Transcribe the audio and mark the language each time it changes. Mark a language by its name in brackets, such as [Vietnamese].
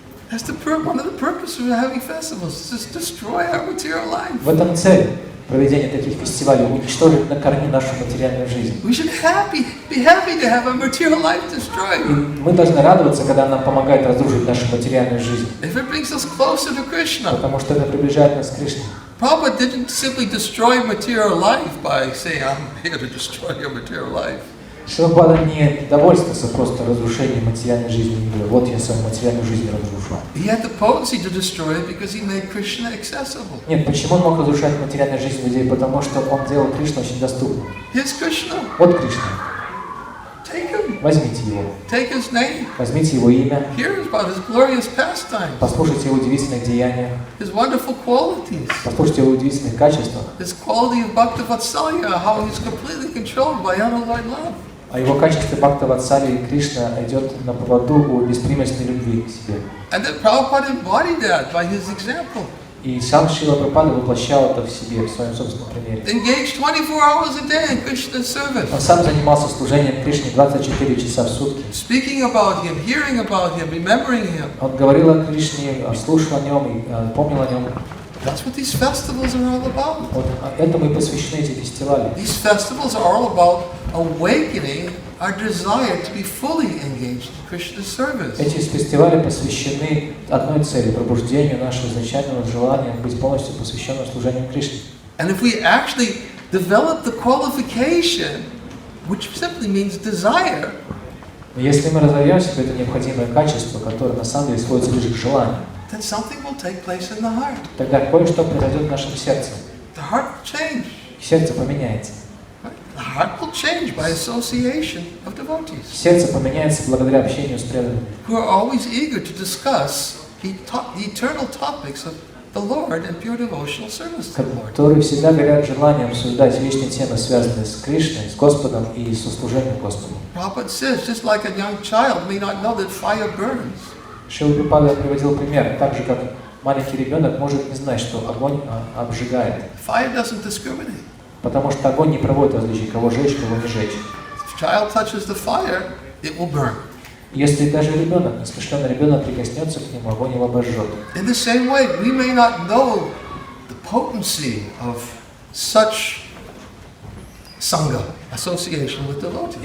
[English] That's one of the purposes of having festivals, just destroy our material life. [Russian] В этом цель проведения таких фестивалей, уничтожить на корню нашу материальную жизнь. [English] We should be happy to have our material life destroyed. [Russian] И мы должны радоваться, когда нам помогает разрушить нашу материальную жизнь. [English] If it brings us closer to Krishna. [Russian] Потому что это приближает нас к Кришне. [English] Prabhupada didn't simply destroy material life by saying, I'm here to destroy your material life. [Russian] Шрилапада не довольствуется просто разрушением материальной жизни мира. Вот я свою материальную жизнь разрушу. [English] He had the potency to destroy it because he made Krishna accessible. [Russian] Нет, почему он мог разрушать материальную жизнь людей? Потому что он делал Кришну очень доступным. [English] Here's Krishna. [Russian] Вот Кришна. [English] Take him. [Russian] Возьмите его. [English] Take his name. [Russian] Возьмите его имя. [English] Hear about his glorious pastimes. [Russian] Послушайте его удивительных деяниях. [English] His wonderful qualities. [Russian] Послушайте его удивительных качествах. [English] His quality of Bhaktivadsalya, how he's completely controlled by unalloyed love. [Russian] О его качестве Бхактивадсали Кришна идет на поводу у беспримесной любви к себе. [English] And then Prabhupada embodied that by his example. [Russian] И сам Шрила Прабхупада воплощал это в себе, в своем собственном примере. [English] Engaged 24 hours a day in Krishna's service. [Russian] Он сам занимался служением Кришне 24 часа в сутки. [English] Speaking about him, hearing about him, remembering him. [Russian] Он говорил о Кришне, слушал о нем и помнил о нем. [English] That's what these festivals are all about. [Russian] Вот этому и посвящены эти фестивали. [English] These festivals are all about awakening our desire to be fully engaged in Krishna's service. [Russian] Эти фестивали посвящены одной цели – пробуждению нашего изначального желания быть полностью посвященным служению Кришне. [English] And if we actually develop the qualification, which simply means desire, [Russian] если мы разовьем в себе это необходимое качество, которое на самом деле сводится лишь к желанию, [English] then something will take place in the heart. [Russian] тогда кое-что произойдет в нашем сердце. [English] The heart will change. [Russian] Сердце поменяется. [English] The heart will change by association of devotees. [Russian] Сердце поменяется благодаря общению с преданными, [English] who are always eager to discuss the eternal topics of the Lord and pure devotional service to the Lord. [Russian] которые всегда горят желанием обсуждать вечные темы, связанные с Кришной, с Господом и со служением Господу. [English] Prabhupada says, just like a young child may not know that fire burns. [Russian] Шрила Прабхупада приводил пример, так же как маленький ребенок может не знать, что огонь обжигает. [English] Fire doesn't discriminate. [Russian] Потому что огонь не проводит различий, кого жечь, кого не жечь. [English] If a child touches the fire, it will burn. [Russian] Если даже ребенок, несмышленный ребенок прикоснется к нему, огонь его обожжет. [English] In the same way, we may not know the potency of such sangha, association with devotees.